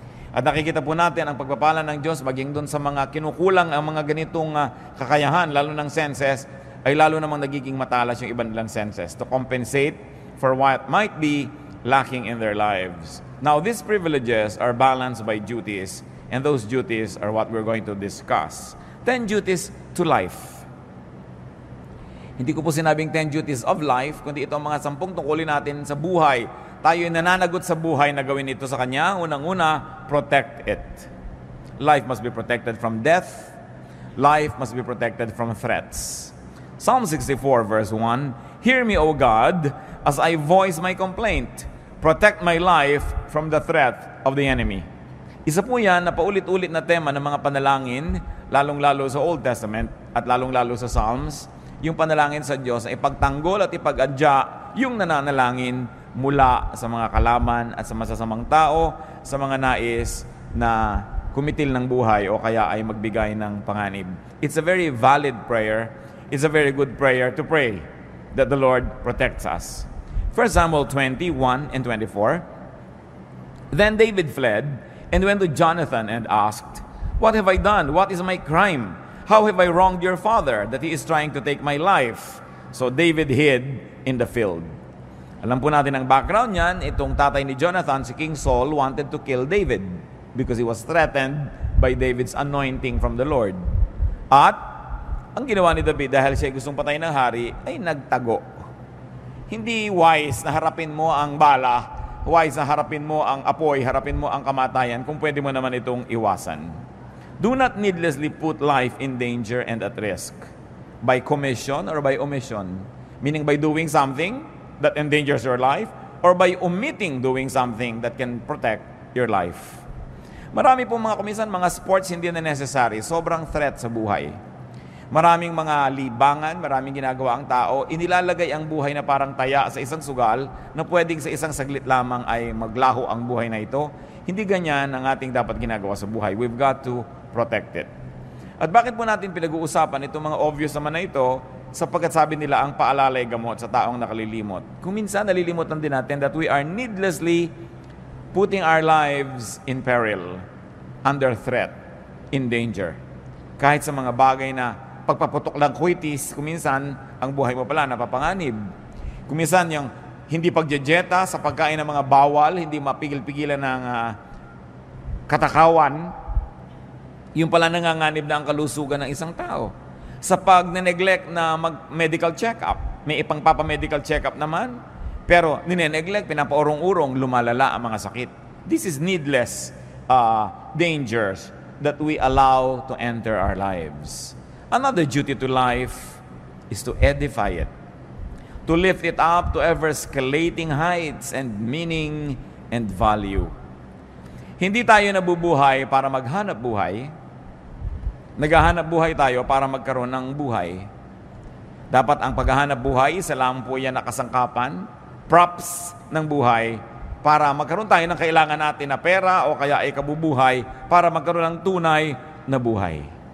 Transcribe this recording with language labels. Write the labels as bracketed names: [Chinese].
[Filipino] At nakikita po natin ang pagpapala ng Diyos, maging doon sa mga kinukulang ang mga ganitong kakayahan, lalo ng senses, ay lalo namang nagiging matalas yung iba nilang senses [English] to compensate for what might be lacking in their lives. Now, these privileges are balanced by duties, and those duties are what we're going to discuss. 10 duties to life. [Filipino] Hindi ko po sinabing [English] 10 duties of life, [Filipino] kundi ito ang mga 10 tungkulin natin sa buhay. Tayo ay nananagot sa buhay na gawin ito sa Kanya. Unang-una, [English] protect it. Life must be protected from death. Life must be protected from threats. Psalm 64 verse 1, Hear me, O God, as I voice my complaint. Protect my life from the threat of the enemy. [Filipino] Isa po yan na paulit-ulit na tema ng mga panalangin, lalong-lalo sa Old Testament at lalong-lalo sa Psalms, yung panalangin sa Diyos ay ipagtanggol at ipag-adya yung nananalangin mula sa mga kalaman at sa masasamang tao, sa mga nais na kumitil ng buhay o kaya ay magbigay ng panganib. [English] It's a very valid prayer. It's a very good prayer to pray that the Lord protects us. 1 Samuel 21 and 24, Then David fled and went to Jonathan and asked, What have I done? What is my crime? How have I wronged your father that he is trying to take my life? So David hid in the field. [Filipino] Alam po natin ang background niyan, itong tatay ni Jonathan, si King Saul, [English] wanted to kill David because he was threatened by David's anointing from the Lord. [Filipino] At ang ginawa ni David dahil siya gustong patayin ng hari ay nagtago. Hindi wise na harapin mo ang bala, wise na harapin mo ang apoy, harapin mo ang kamatayan kung pwede mo naman itong iwasan. [English] Do not needlessly put life in danger and at risk by commission or by omission. Meaning by doing something that endangers your life or by omitting doing something that can protect your life. [Filipino] Marami pong mga kuminsan, mga sports hindi na necessary, sobrang threat sa buhay. Maraming mga libangan, maraming ginagawa ang tao, inilalagay ang buhay na parang taya sa isang sugal na pwedeng sa isang saglit lamang ay maglaho ang buhay na ito. Hindi ganyan ang ating dapat ginagawa sa buhay. [English] We've got to protect it. [Filipino] At bakit po natin pinag-uusapan itong mga obvious naman na ito? Sapagkat sabi nila ang paalalay gamot sa taong nakalilimot. Kung minsan nalilimutan din natin [English] that we are needlessly putting our lives in peril, under threat, in danger. [Filipino] Kahit sa mga bagay na pagpaputok lang kwitis, kuminsan ang buhay mo pala napapanganib. Kuminsan yung hindi pagjejeta sa pagkain ng mga bawal, hindi mapigil-pigilan ng katakawan, yung pala nanganganib na ang kalusugan ng isang tao. Sa pag-neglect na mag-medical check-up, may ipang-papa-medical check-up naman, pero nineneglect, pinapaurong-urong, lumalala ang mga sakit. [English] This is needless dangers that we allow to enter our lives. Another duty to life is to edify it, to lift it up to ever-escalating heights and meaning and value. [Filipino] Hindi tayo nabubuhay para maghanap buhay. Naghahanap buhay tayo para magkaroon ng buhay. Dapat ang paghahanap buhay, isa lang po yan nakasangkapan, props ng buhay, para magkaroon tayo ng kailangan natin na pera o kaya ay kabubuhay para magkaroon ng tunay na buhay.